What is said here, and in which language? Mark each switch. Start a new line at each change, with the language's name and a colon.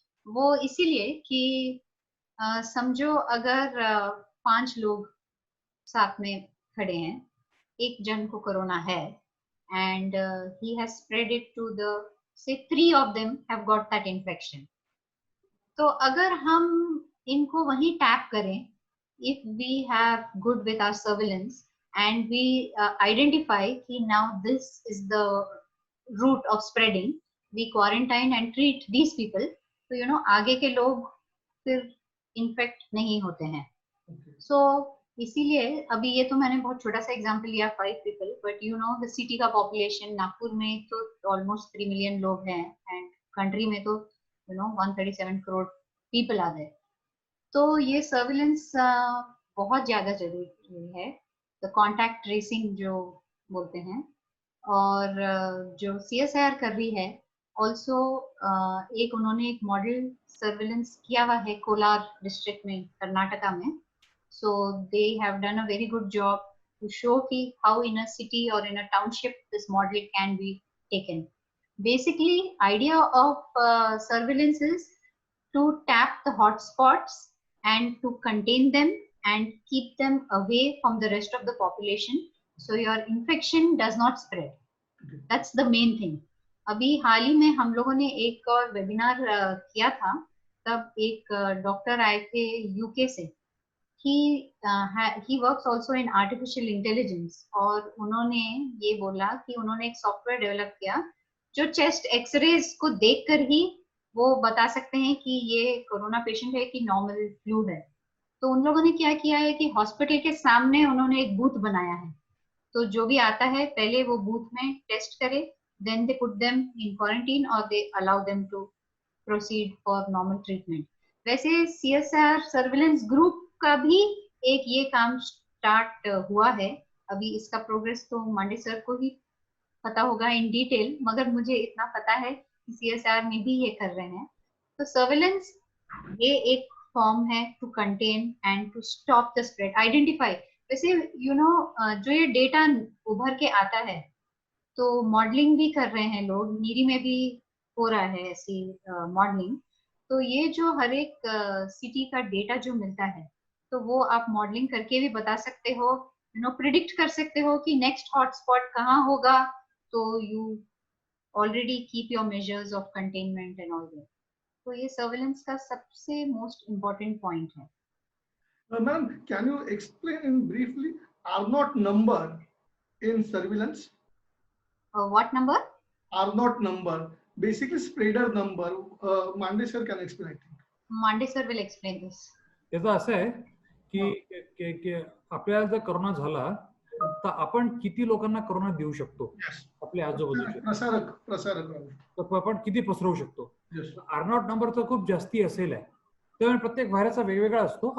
Hindi: वो इसीलिए कि समझो अगर 5 लोग साथ में खड़े हैं, एक जन को कोरोना है
English: and he has spread it to the say 3 of them have got that infection.
Hindi: तो अगर हम इनको वहीं टैप करें,
English: if we have good with our surveillance and we identify कि now this is the route of spreading, we quarantine and treat these people,
Hindi: तो आगे के लोग फिर इन्फेक्ट नहीं होते हैं। So इसीलिए अभी ये तो मैंने बहुत छोटा सा एग्जांपल लिया 5 पीपल, बट द सिटी का पॉपुलेशन नागपुर में तो ऑलमोस्ट 3 मिलियन लोग हैं एंड कंट्री में तो 137 करोड़ पीपल आ गए। तो ये सर्विलेंस बहुत ज्यादा जरूरी है, द कॉन्टैक्ट ट्रेसिंग जो बोलते हैं, और जो CSIR कर रही है ऑल्सो एक उन्होंने एक मॉडल सर्विलेंस किया हुआ है कोलार डिस्ट्रिक्ट में, कर्नाटका में।
English: So they have done a very good job to show how in a city or in a township this model can be taken. Basically, idea of surveillance is to tap the hotspots and to contain them and keep them away from the rest of the population so your infection does not spread. That's the main thing.
Hindi: अभी हाल ही में हम लोगों ने एक और webinar किया था, तब एक डॉक्टर आए थे यूके से.
English: he works also in artificial intelligence
Hindi: और उन्होंने ये बोला कि उन्होंने एक सॉफ्टवेयर डेवलप किया जो चेस्ट एक्सरेज को देखकर ही वो बता सकते हैं कि ये कोरोना पेशेंट है कि नॉर्मल फ्लू है. तो उन लोगों ने क्या किया है कि हॉस्पिटल के सामने उन्होंने एक बूथ बनाया है. तो जो भी आता है पहले वो बूथ में टेस्ट करे,
English: then they put them in quarantine or they allow them to proceed for normal treatment.
Hindi: वैसे CSR सर्विलेंस ग्रुप का भी एक ये काम स्टार्ट हुआ है. अभी इसका प्रोग्रेस तो मांडे सर को ही पता होगा इन डिटेल, मगर मुझे इतना पता है कि CSR में भी ये कर रहे हैं. तो सर्विलेंस ये एक फॉर्म है
English: to contain and to stop the spread,
Hindi: identify. वैसे जो ये डेटा उभर के आता है तो मॉडलिंग भी कर रहे हैं लोग, नीरी में भी हो रहा है ऐसी मॉडलिंग. तो ये जो हर एक सिटी का डेटा जो मिलता है तो वो आप मॉडलिंग करके भी बता सकते हो, प्रिडिक्ट कर सकते हो कि नेक्स्ट हॉटस्पॉट कहाँ होगा.
English: तो you already keep your measures of containment and all that.
Hindi: तो ये सर्वेलेंस का सबसे मोस्ट इम्पोर्टेंट पॉइंट है.
English: Ma'am, can you explain in briefly R0 number in surveillance? What number? R0 number, basically spreader number. Mande sir can explain, I think. Mande sir will explain this.
Marathi: त्याचं असं आहे की आपल्याला जर corona झाला तर आपण किती लोकांना कोरोना देऊ शकतो, आपल्या आजूबाजूचे प्रसारक आपण किती पसरवू शकतो. R0 नंबर तर खूप जास्ती असेल आहे, त्यामुळे प्रत्येक व्हायरसचा वेगवेगळा असतो.